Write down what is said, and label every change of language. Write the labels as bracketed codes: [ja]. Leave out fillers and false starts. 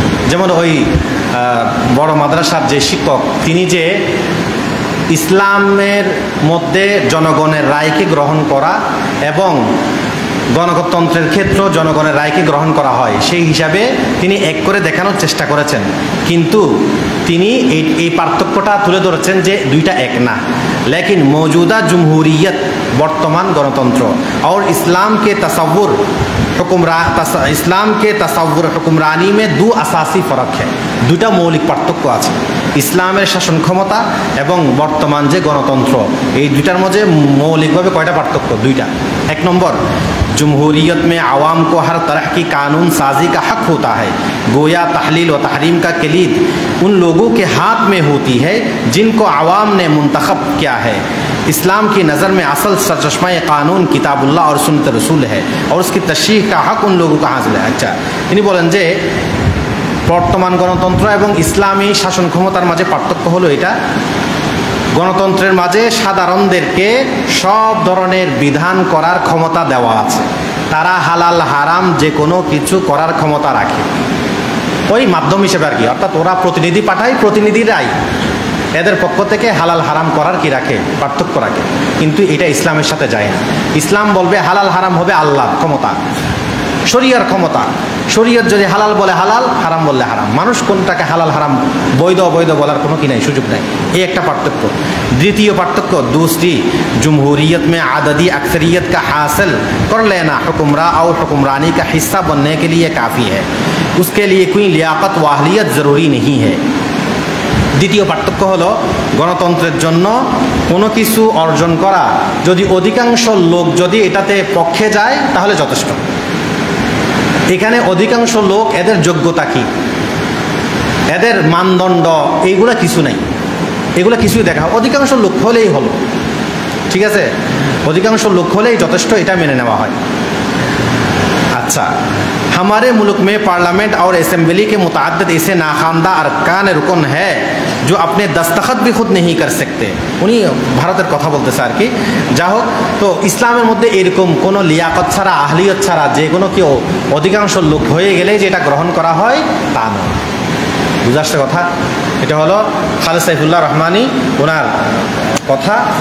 [bn] যেমন ওই বড় মাদ্রাসার যে শিক্ষক তিনি যে ইসলামের মধ্যে জনগণের রায়কে গ্রহণ করা এবং গণতন্ত্রের ক্ষেত্রে জনগণের রায়কে গ্রহণ করা হয় সেই হিসাবে তিনি এক করে দেখানোর চেষ্টা করেছেন, কিন্তু তিনি এই পার্থক্যটা তুলে ধরেছেন যে দুইটা এক না। [hi] लेकिन मौजूदा जमहूरियत बर्तमान गणतंत्र और इस्लाम के तसव्वुर हुक्मरानी में 2 असासी फ़र्क है, [bn] দুটা মৌলিক পার্থক্য আছে। ইসলামের শাসন ক্ষমতা এবং বর্তমান যে গণতন্ত্র এই দুইটার মধ্যে মৌলিকভাবে কয়টা পার্থক্য? 2টা। 1 নম্বর, [hi] जमहूरियत में आवाम को हर तरह की कानून साजी का हक होता है, गोया तहलील व तहरीम का किलीद उन लोगों के हाथ में होती है जिनको आवाम ने मुंतखब किया है। इस्लाम की नज़र में असल सरचश्मा कानून किताबुल्लाह और सुन्नत रसूल है और उसकी तशरीह का हक उन लोगों का हासिल है। अच्छा, इन्हीं बोलें जे [bn] বর্তমান গণতন্ত্র এবং ইসলামী শাসন ক্ষমতার মাঝে পার্থক্য হলো এটা গণতন্ত্রের মাঝে সাধারণদেরকে সব ধরনের বিধান করার ক্ষমতা দেওয়া আছে। তারা হালাল হারাম যে কোনো কিছু করার ক্ষমতা রাখে, ওই মাধ্যম হিসেবে আর কি। অর্থাৎ ওরা প্রতিনিধি পাঠায়, প্রতিনিধিরাই এদের পক্ষ থেকে হালাল হারাম করার কি রাখে, পার্থক্য রাখে। কিন্তু এটা ইসলামের সাথে যায় না। ইসলাম বলবে হালাল হারাম হবে আল্লাহর ক্ষমতা, শরিয়ার ক্ষমতা। শরীয়ত যদি হালাল বলে হালাল, হারাম বললে হারাম। মানুষ কোনটাকে হালাল হারাম, বৈধ অবৈধ বলার কোনো কি নাই, সুযোগ নাই। এই একটা পার্থক্য। দ্বিতীয় পার্থক্য, [hi] दूसरी जमहूरियत में आददी अक्सरियत का हासिल कर लेना हुक्मरां और हुक्मरानी का हिस्सा बनने के लिए काफ़ी है, उसके लिए कोई लियाकत व अहलियत ज़रूरी नहीं है। [bn] দ্বিতীয় পার্থক্য হলো, গণতন্ত্রের জন্য কোনো কিছু অর্জন করা যদি অধিকাংশ লোক যদি এটাতে পক্ষে যায় তাহলে যথেষ্ট। এখানে অধিকাংশ লোক, এদের যোগ্যতা কি, এদের মানদণ্ড, এইগুলা কিছু নাই, এগুলা কিছুই দেখা, অধিকাংশ লোক হলেই হলো, ঠিক আছে, অধিকাংশ লোক হলেই যথেষ্ট, এটা মেনে নেওয়া হয়। [hi] अच्छा, हमारे मुल्क में पार्लियामेंट और असेंबली के मुतअद्दिद ऐसे नाखानदा अरकान रुकन है जो अपने दस्तखत भी खुद नहीं कर सकते। [bn] উনি ভারতের কথা বলতেছে আর কি। যা হোক, তো ইসলামের মধ্যে এরকম কোনো লিয়াকত ছাড়া, আহলিয়ত ছাড়া যে কোনো কেউ অধিকাংশ লোক হয়ে গেলেই যে এটা গ্রহণ করা হয় তা নয়। বুঝে আসছে কথা? এটা হলো খালেদ সাইফুল্লাহ রহমানী ওনার কথা।